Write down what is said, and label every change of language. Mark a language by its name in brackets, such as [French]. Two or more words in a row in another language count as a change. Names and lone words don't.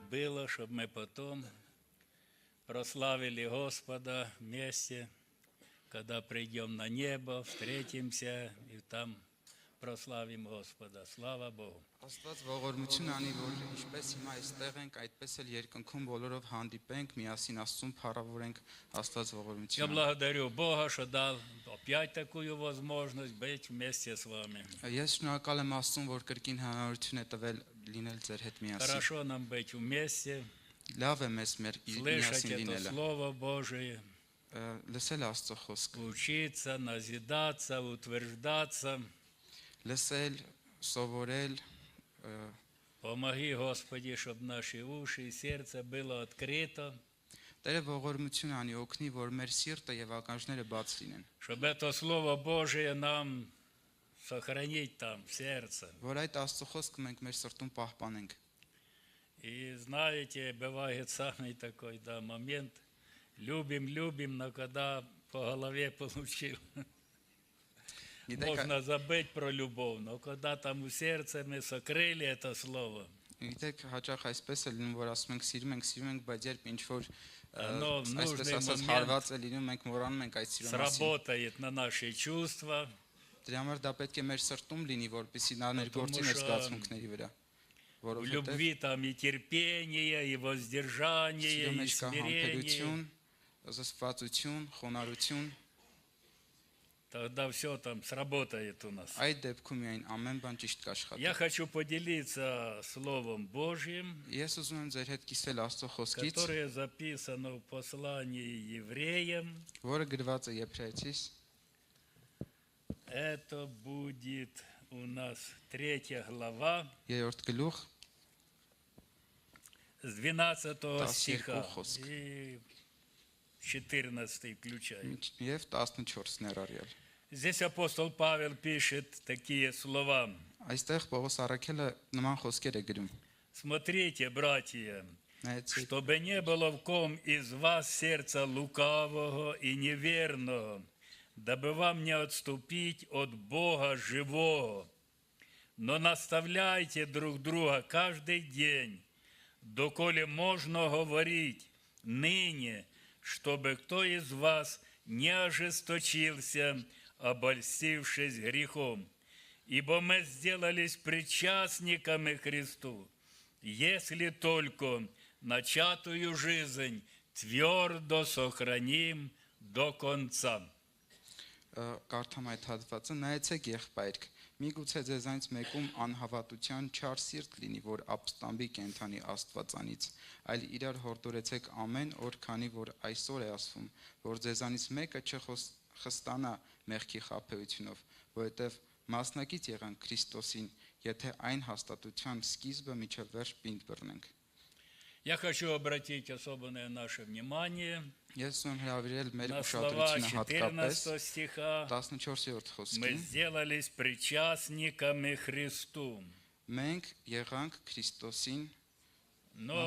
[Russian] было, чтобы мы потом прославили Господа вместе, когда придем на небо, встретимся и там прославим Господа. Слава Богу. [Armenian] Աստված ողորմություն անի, որ ինչպես հիմա այստեղ ենք, այդպես էլ երկնքում բոլորով հանդիպենք, միասին Աստծուն փառավորենք, Աստված [Russian] Я [Armenian] ողորմություն անի։ [Russian] благодарю Бога, что дал опять такую возможность быть вместе с вами. [Armenian] Ես շնորհակալ եմ Աստծուն, որ կրկին հնարավորություն է տվել լինել ձեր հետ միասին։ [Russian] Хорошо нам быть вместе, [Armenian] Լավ է մեզ մեր [Russian] слышать [Armenian] միասին [Russian] это [Armenian] լինելը։ [Russian] Слово Божие, [Armenian] Լսել Աստծո խոսքը, [Russian] учиться, назидаться, утверждаться. [Armenian] լսել, սովորել, [Russian] Помоги, Господи, чтобы наши уши и сердце было открыто, [Armenian] Տերը ողորմություն անի, օգնի, որ մեր սիրտը եւ ականջները բաց լինեն։ [Russian] чтобы это Слово Божие нам сохранить там, в сердце. [Armenian] Որ այդ Աստծո խոսքը մենք մեր սրտում պահպանենք։ [Russian] И знаете, бывает самый такой, да, момент, любим, но когда по голове получил, можно забыть про любовь, но когда там в сердце мы сокрыли это слово, [Armenian] Գիտեք, հաճախ այսպես է լինում, որ ասում ենք սիրում ենք, բայց երբ ինչ որ [Russian] нужный [Armenian] այսպես ասած [Russian] момент [Armenian] հարված է լինում, մենք մոռանում ենք այդ սիրո մասին։ [Russian] сработает на наши чувства, [Armenian] Դրա համար դա պետք է մեր սրտում լինի, որպեսզի նա ներգործի մեր զգացմունքների վրա։ [Russian] в [Armenian] Որովհետև [Russian] любви там и терпение, и воздержание, [Armenian] սիրո [Russian] и [Armenian] մեջ կա [Russian] смирение. [Armenian] համբերություն, զսպվածություն, խոնարհություն, [Russian] Тогда все там сработает у нас. [Armenian] այդ դեպքում միայն ամեն բան ճիշտ կաշխատի։ [Russian] Я хочу поделиться Словом Божьим, [Armenian] Ես ուզում եմ ձեր հետ կիսել Աստծո խոսքից, [Russian] которое записано в послании евреям. [Armenian] որը գրված է Եբրայեցիս [Russian] Это будет у нас 3 глава [Armenian] 3-րդ գլուխ [Russian] с 12 стиха [Armenian] խոսք։ [Russian] и 14 включая. [Armenian] եւ 14 ներառյալ։ [Russian] Здесь апостол Павел пишет такие слова. [Armenian] Այստեղ Պողոս Առաքելը նման խոսքեր է գրում։ [Russian] Смотрите, братья, [Armenian] Նայեցեք, [Russian] чтобы не было в ком из вас сердца лукавого и неверного, дабы вам не отступить от Бога живого. Но наставляйте друг друга каждый день, доколе можно говорить ныне, чтобы кто из вас не ожесточился, обольстившись грехом. Ибо мы сделались причастниками Христу, если только начатую жизнь твердо сохраним до конца. [Armenian] կարդամ այդ հատվածը, նայեցեք եղբայրք, միգուցե ձեզանից մեկում անհավատության չար սիրտ լինի, որ ապստամբի կենթանի Աստվածանից, այլ իրար հորդորեցեք ամեն օր, քանի որ այսօր է ասվում, որ ձեզանից մեկը չխստանա մեղքի խաբեությունով, որովհետև մասնակից եղանք Քրիստոսին, եթե այն հաստատության սկիզբը միջև վերջ պինդ բռնենք։ [Russian] Я хочу обратить особенное наше внимание [Armenian] Ես ուզում եմ հրավիրել մեր [Russian] на слова [Armenian] ուշադրությունը հատկապես [Russian] 14 стиха. [Armenian] 14-րդ [Russian] Мы [Armenian] խոսքին։ [Russian] сделались причастниками Христу. [Armenian] Մենք եղանք Քրիստոսին, [Russian] Но